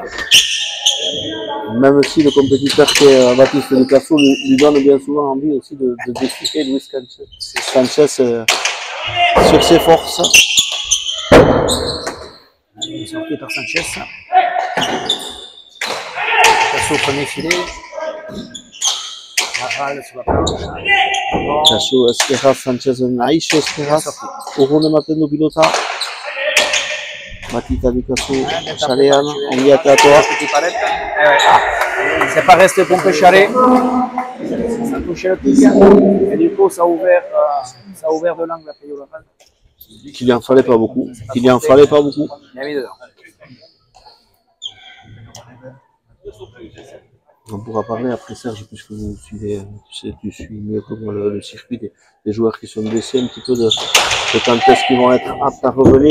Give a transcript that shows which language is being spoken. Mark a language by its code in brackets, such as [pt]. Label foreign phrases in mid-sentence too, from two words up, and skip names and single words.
[fr] Même si le compétiteur qui est Baptiste Ducasse lui donne bien souvent envie aussi de défier Luis Sanchez sur ses forces. Il est sorti par Sanchez. Ducasse au premier filet. Laval sur la planche. [eu] Kasu Esquerras, Sanchez nahiz Esquerras, urrun ematen du pilota. Batita Ducasse sarean, ongi ateatua. [fr] C'est pas resté pompé charré. Ça touchait le pied. Et du coup, ça a ouvert de l'angle la Payot Laval. Qu'il lui en fallait pas beaucoup. Qu'il lui en fallait pas beaucoup. Il a mis dedans. On pourra parler après Serge, puisque vous suivez, tu suis mieux que moi le circuit des joueurs qui sont blessés, un petit peu de quand est-ce qu'ils vont être aptes à revenir.